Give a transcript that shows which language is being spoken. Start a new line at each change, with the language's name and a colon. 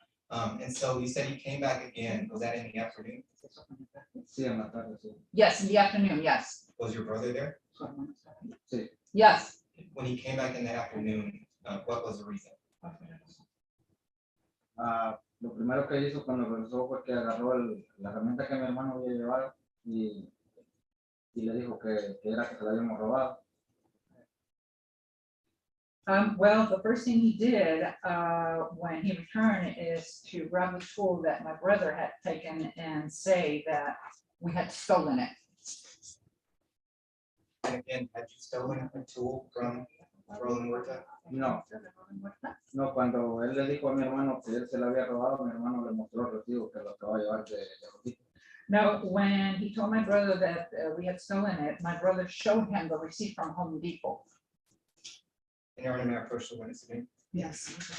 English: And so you said he came back again. Was that in the afternoon?
Spanish: Sí, en la tarde, sí.
English: Yes, in the afternoon, yes. Was your brother there?
Spanish: Sí.
English: Yes. When he came back in the afternoon, what was the reason?
Spanish: Lo primero que hizo cuando regresó fue que agarró la herramienta que mi hermano había llevado y le dijo que era que se la habíamos robado.
English: Well, the first thing he did when he returned is to grab the tool that my brother had taken and say that we had stolen it. And again, had you stolen a tool from Roland Huerta?
Spanish: No, cuando él le dijo a mi hermano que él se la había robado, mi hermano le mostró el recibo que lo acaba de llevar de Rosita.
English: No, when he told my brother that we had stolen it, my brother showed him the receipt from Home Depot. And Your Honor, may I approach the witness again? Yes.